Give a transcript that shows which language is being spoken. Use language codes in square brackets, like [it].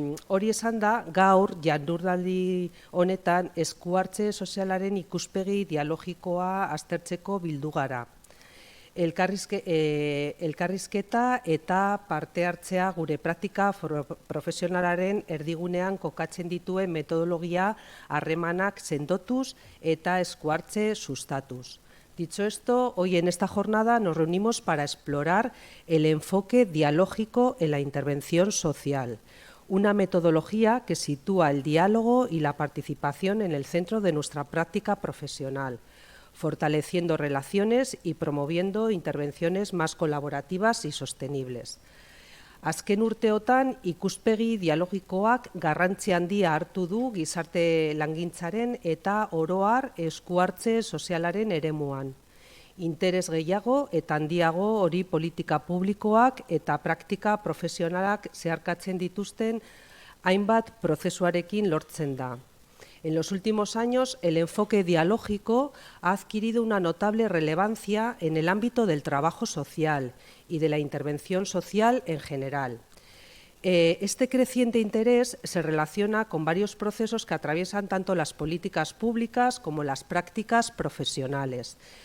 [eu] Hori esan da, gaur jardunaldi honetan eskuhartze sozialaren ikuspegi dialogikoa aztertzeko bildu gara. Elkarrizketa eta parte hartzea gure praktika profesionalaren erdigunean kokatzen dituen metodologia harremanak sendotuz eta eskuhartze sustatuz. [es] Dicho esto, hoy en esta jornada nos reunimos para explorar el enfoque dialógico en la intervención social, una metodología que sitúa el diálogo y la participación en el centro de nuestra práctica profesional, fortaleciendo relaciones y promoviendo intervenciones más colaborativas y sostenibles. [eu] Azken urteotan ikuspegi dialogikoak garrantzi handia hartu du gizarte langintzaren eta oro har eskuhartze sozialaren eremuan. Interes gehiago eta handiago hori politika publikoak eta praktika profesionalak zeharkatzen dituzten hainbat prozesuarekin lortzen da. [es] En los últimos años, el enfoque dialógico ha adquirido una notable relevancia en el ámbito del trabajo social y de la intervención social en general. Este creciente interés se relaciona con varios procesos que atraviesan tanto las políticas públicas como las prácticas profesionales.